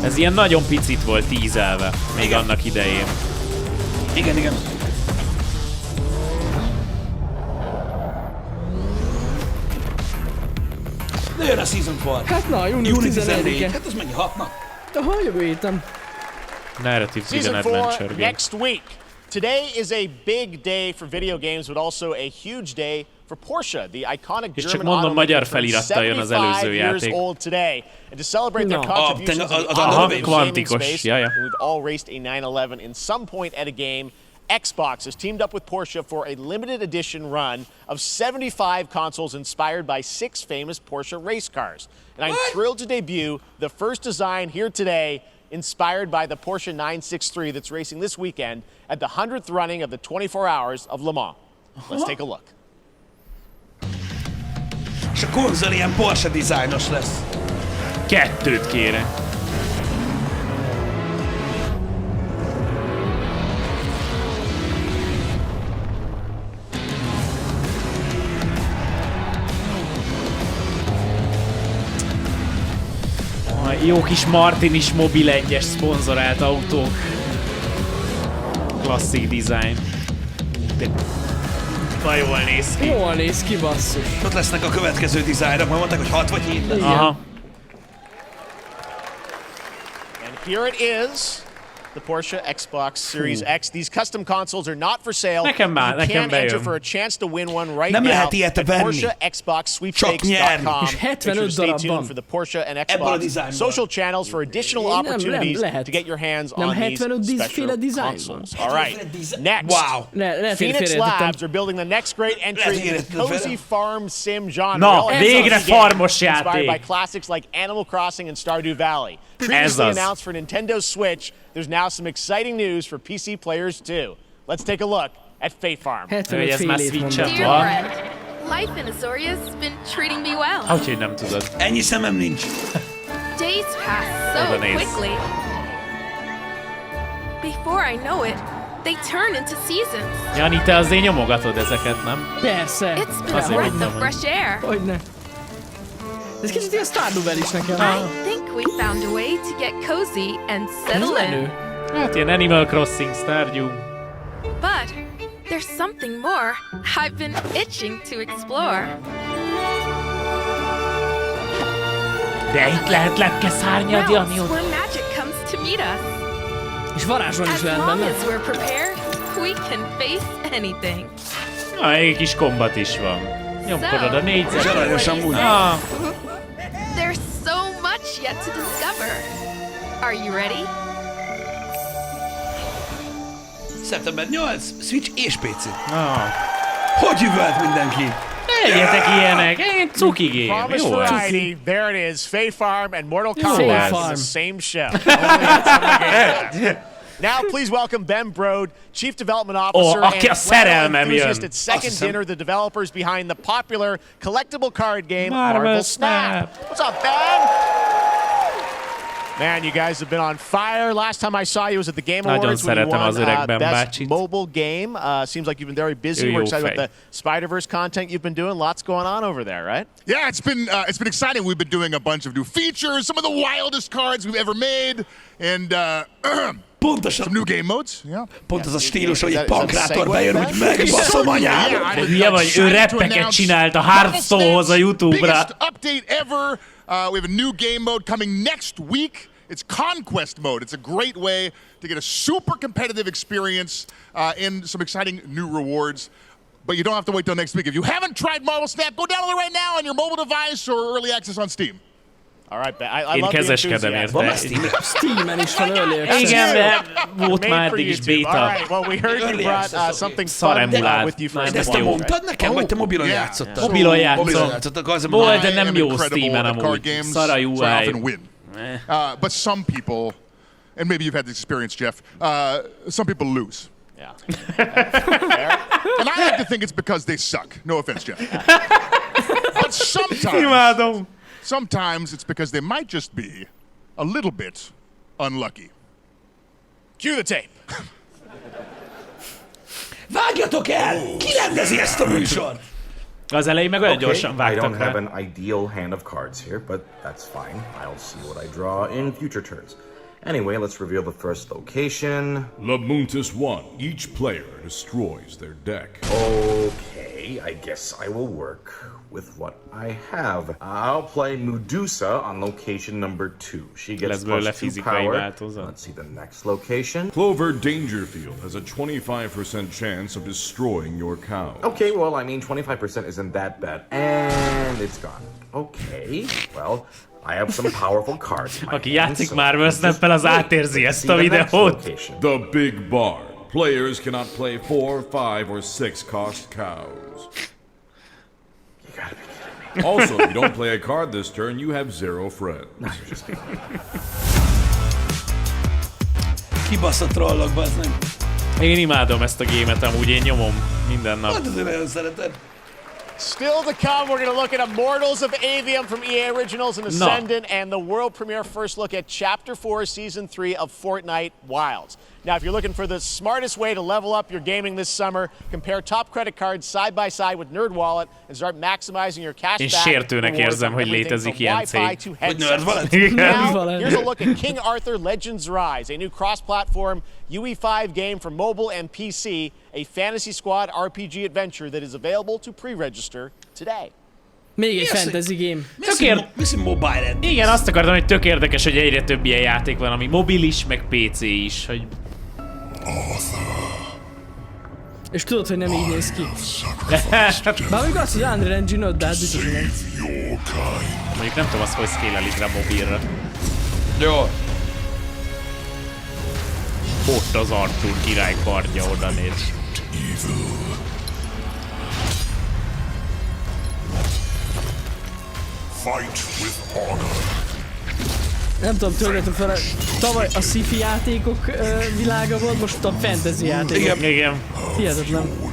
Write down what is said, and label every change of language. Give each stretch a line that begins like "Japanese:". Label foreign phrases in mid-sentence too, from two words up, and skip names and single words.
Hungarian: Ez ilyen nagyon picit volt tízelve, még annak idején. Igen, igen. De jön a Season 4. Hát na, június 14-e. Hát az mennyi, 6 nap? Aha, jövő héten.
English: Narrative Season Adventure 4 game. next week. Today is a big day for video games, but also a huge day for Porsche, the iconic
Hungarian: És csak
English: German
Hungarian: mondom, magyar
English: automaker
Hungarian: felirattal jön az előző
English: 75 years
Hungarian: játék.
English: old today. And to celebrate their contributions in the
Hungarian: Aha,
English: automotive gaming
Hungarian: kvantikos.
English: space,
Hungarian: Ja, ja.
English: we've all raced a 911 in some point at a game. Xbox has teamed up with Porsche for a limited edition run of 75 consoles inspired by 6 famous Porsche race cars. And I'm thrilled to debut the first design here today inspired by the Porsche 963 that's racing this weekend at the 100th running of the 24 Hours of Le Mans. Let's take a look.
Hungarian: És a konzol ilyen Porsche dizájnos lesz. 2 kérek. Jó kis Martin is Mobil 1-es szponzorált autók. Klasszik design. De na jól néz ki. Jól néz ki, basszus. Ott lesznek a következő dizájnok, majd mondták, hogy 6 vagy 7 lesz. Aha.
English: And here it is. The Porsche Xbox Series X. These custom consoles are not for sale.
Hungarian: Nekem már,
English: you
Hungarian: nekem
English: can
Hungarian: bejön.
English: enter for a chance to win one right
Hungarian: Nem
English: now
Hungarian: lehet ilyet
English: at
Hungarian: venni.
English: PorscheXboxSweepstakes.com.
Hungarian: És 75
English: Stay
Hungarian: darab
English: tuned
Hungarian: van.
English: for the Porsche and
Hungarian: Ebből a
English: Xbox
Hungarian: dizájnból.
English: social channels for additional opportunities to get your hands on these
Hungarian: 75 féle
English: special
Hungarian: dizájn van.
English: consoles. All right, next. Wow. Phoenix Labs are building the next great entry in the cozy farm sim genre.
Hungarian: Na,
English: Well,
Hungarian: végre
English: it's a game
Hungarian: farmos
English: inspired by
Hungarian: játék.
English: classics like Animal Crossing and Stardew Valley. Previously announced for Nintendo Switch, there's now some exciting news for PC players too. Let's take a look at Fate Farm.
Hungarian: 75 fél év mondom.
English: Dear friend, life in Azoria's been treating me well.
Hungarian: Ahogy nem tudod. Ennyi szemem nincs.
English: Days pass so
Hungarian: Oda néz.
English: quickly. Before I know it, they turn into seasons.
Hungarian: Jani, te azért nyomogatod ezeket, nem? Persze.
English: It's been a
Hungarian: Azért
English: breath
Hungarian: mondom,
English: of fresh air.
Hungarian: Hogyne. Ez kicsit ilyen Stardew Valley is nekem.
English: I think we found a way to get cozy and
Hungarian: Ez
English: settle in.
Hungarian: menő. Hát ilyen Animal Crossing, Stardew.
English: But there's something more I've been itching to explore.
Hungarian: De itt lehet lepkeszárnyad, Jani.
English: Realms where magic comes to meet us.
Hungarian: És varázsolni is
English: As
Hungarian: lehet
English: long
Hungarian: benne.
English: as we're prepared, we can face anything.
Hungarian: Na, egy kis kombat is van. Nyomkodod a négyzet. Zsaranyosan úgy. Ah,
English: There's so much yet to discover. Are you ready?
Hungarian: Szeptember 8, Switch és PC. ah. Hogy üvölt mindenki? Legyetek ilyenek, egy cuki game.
English: Promised
Hungarian: Jó ez.
English: variety. There it is. Fate Farm and Mortal Fate Kombat Farm. in the same show. Only at Summer Game Fest. Now, please welcome Ben Brode, Chief Development Officer
Hungarian: aki a
English: and
Hungarian: szerelmem
English: enthusiast
Hungarian: jön.
English: at Second
Hungarian: Azt hiszem.
English: Dinner, the developers behind the popular collectible card game Marvel Marvel Snap. Snap. What's up, Ben? Man, you guys have been on fire. Last time I saw you was at the Game
Hungarian: Nagyon
English: Awards when you
Hungarian: szeretem az
English: won
Hungarian: öreg Ben
English: Best
Hungarian: bácsit.
English: Mobile Game. Seems like you've been very busy.
Hungarian: Ő
English: We're
Hungarian: jó
English: excited
Hungarian: fej.
English: about the Spider-Verse content you've been doing. Lots going on over there, right? Yeah, it's been exciting. We've been doing a bunch of new features, some of the wildest cards we've ever made, and
Hungarian: Pontosan.
English: some new game modes. Yeah.
Hungarian: Pont az a stílus, hogy
English: Is
Hungarian: egy
English: that
Hungarian: pankrátor
English: segue,
Hungarian: bejön,
English: Ben?
Hungarian: úgy megbaszom anyád. De hülye vagy, ő reppeket csinált a Hearthstone-hoz a YouTube-ra.
English: Biggest update ever. We have a new game mode coming next week. It's Conquest mode. It's a great way to get a super competitive experience and some exciting new rewards. But you don't have to wait till next week. If you haven't tried Marvel Snap, go download it right now on your mobile device or early access on Steam. All right, Ben. I
Hungarian: Én
English: love the
Hungarian: kezeskedem
English: enthusiasm.
Hungarian: érte. Steamen is van
English: early access.
Hungarian: Igen, de volt
English: Made
Hungarian: már
English: for
Hungarian: eddig is
English: YouTube.
Hungarian: beta.
English: All right, well, we heard you brought something fun
Hungarian: Szaremulált.
English: with you for
Hungarian: Nem, De ezt te jó. mondtad nekem, vagy te mobilon
English: Yeah.
Hungarian: játszottad? Mobilon játszom. Mobilon játszottak, az a Volt, de
English: I
Hungarian: nem
English: am
Hungarian: jó
English: incredible
Hungarian: Steamen
English: at card
Hungarian: amúgy.
English: games,
Hungarian: Szara
English: so I
Hungarian: UI.
English: often win. But some people, and maybe you've had this experience, Jeff, some people lose. Yeah. And I like to think it's because they suck. No offense, Jeff. But sometimes it's because they might just be a little bit unlucky. Cue the tape.
Hungarian: Vágjatok el! Ki rendezi ezt a műsort? Az elején meg olyan gyorsan
English: I
Hungarian: vágtak
English: don't have
Hungarian: rá.
English: an ideal hand of cards here, but that's fine. I'll see what I draw in future turns. Anyway, let's reveal the first location. Labuntus 1. Each player destroys their deck. Okay, I guess I will work with what I have. I'll play Medusa on location number 2. She gets +2 power. Let's see the next location. Clover Dangerfield has a 25% chance of destroying your cow. Okay, well, I mean, 25% isn't that bad. And it's gone. Okay, well, I have some powerful cards.
Hungarian: Aki játszik Marvel Snap-el, az átérzi ezt a videót.
English: The Big Barn. Players cannot play 4, 5, or 6 cost cows. You gotta be kidding me. Also, if you don't play a card this turn, you have 0 friends.
Hungarian: Kibaszott trollok, bazd meg. Én imádom ezt a gémet, amúgy én nyomom minden nap. Hát azért nagyon szereted.
English: Still to come, we're going to look at Immortals of Avium from EA Originals and Ascendant and the world premiere first look at Chapter 4, Season 3 of Fortnite Wilds. Now, if you're looking for the smartest way to level up your gaming this summer, compare top credit cards side by side with NerdWallet and start maximizing your cash back.
Hungarian: Én sértőnek érzem, hogy létezik ilyen cég.
English: Now, here's a look at King Arthur Legends Rise, a new cross-platform UE5 game for mobile and PC, a Fantasy Squad RPG adventure that is available to pre-register today.
Hungarian: Még egy
English: fantasy game.
Hungarian: Igen, azt akartam, hogy tök érdekes, hogy egyre több ilyen játék van, ami mobil is, meg PC is, hogy... És tudod, hogy nem így néz ki. Bár még azt, hogy Unreal Engine 5, de hát biztos, hogy nem. Mondjuk nem tudom azt, hogy scale-elik rá mobilra. Jó. Ott az Arthur király kardja, oda néz.
English: Fight with honor.
Hungarian: Nem tudom, törgetem fel, tavaly a sci-fi játékok világa volt, most a fantasy játékok. Igen. Hihetetlen.